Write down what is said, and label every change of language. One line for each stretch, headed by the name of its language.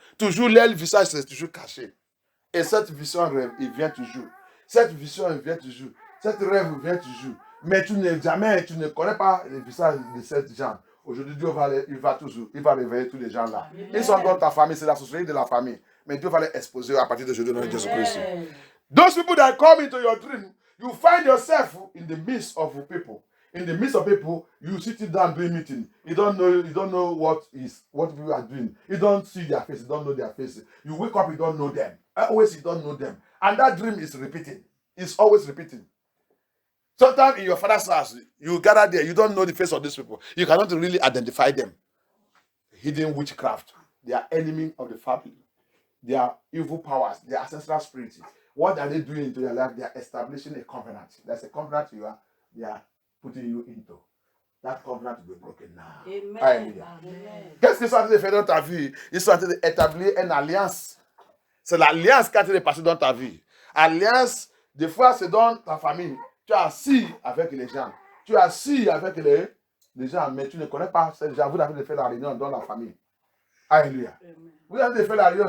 French: Toujours, leur visage c'est toujours caché. Et cette vision rêve, il vient toujours. Cette vision, il vient toujours. Cette rêve, il vient toujours. Mais tu ne connais pas le visage de ces gens. Aujourd'hui, Dieu il va réveiller tous les gens là. Ils sont dans ta famille, c'est la société de la famille. Mais Dieu va les exposer à partir d'aujourd'hui dans Jésus-Christ.
English: Those people that come into your dream, you find yourself in the midst of people. In the midst of people, you sitting down doing meeting. You don't know what people are doing. You don't see their face. You don't know their face. You wake up, you don't know them. Always you don't know them. And that dream is repeating. It's always repeating. Sometimes in your father's house, you gather there, you don't know the face of these people. You cannot really identify them. Hidden witchcraft. They are enemy of the family. They are evil powers. They are ancestral spirits. What are they doing into your life? They are establishing a covenant. There's a covenant they are putting you into. That covenant will be broken now. Amen.
French: Alléluia. Amen. Qu'est-ce que ça te fait dans ta vie? Ils sont en train d'établir une alliance. C'est l'alliance qui a été passée dans ta vie. Alliance, des fois, c'est dans ta famille. Tu es assis avec les gens. Tu es assis avec les gens, mais tu ne connais pas ces gens. Vous avez fait la réunion dans la famille. Alléluia. Vous avez fait la réunion.